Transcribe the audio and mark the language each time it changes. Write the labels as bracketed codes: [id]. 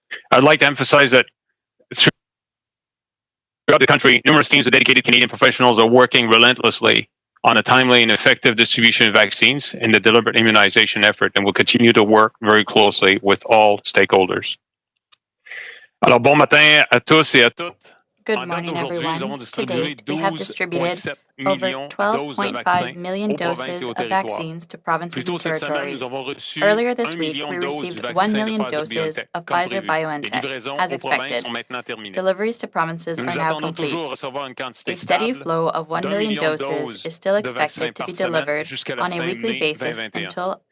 [en] I'd like to emphasize that throughout the country, numerous teams of dedicated Canadian professionals are working relentlessly on a timely and effective distribution of vaccines in the deliberate immunization effort, and will continue to work very closely with all stakeholders. [fr] Alors, bon matin à tous et à toutes. [en] Good morning, everyone. To date, we have distributed over 12.5 million doses of vaccines to provinces and territories. Earlier this week, we received 1 million doses of Pfizer-BioNTech, as expected. Deliveries to provinces are now complete. A steady flow of 1 million doses is still expected to be delivered on a weekly basis until